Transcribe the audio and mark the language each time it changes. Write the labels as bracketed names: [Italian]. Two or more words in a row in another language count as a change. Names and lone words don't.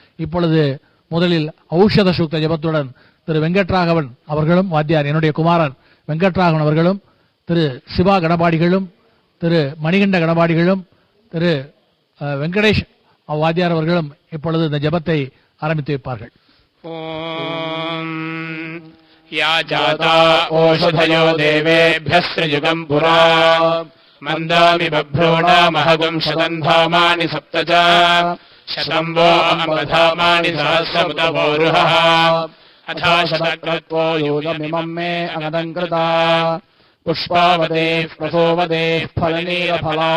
[Tamil] இப்பொழுது முதலில் ஔஷத சூக்த ஜபத்துடன் திரு வெங்கட்ராகவன் அவர்களும் வாத்தியார் என்னுடைய குமாரன் வெங்கட்ராகவன் அவர்களும் திரு சிவா கணபாடிகளும் திரு மணிகண்ட கணபாடிகளும் திரு வெங்கடேஷ் வாத்தியார் அவர்களும் இப்பொழுது இந்த ஜபத்தை ஆரம்பித்து வைப்பார்கள். [Sanskrit] या जाता ओषधयो देवेभ्यः सृजुगम् पुरा मन्दामि बभ्रूणामहगुम् शतम् धामानि सप्त च शतम् वो अम्बधामानि सहस्रमुतवोरुहः अथा शतक्रत्वो यूयमिमम् मे अगदम् कृता पुष्पावदेः प्रसोवदेः फलनीरफला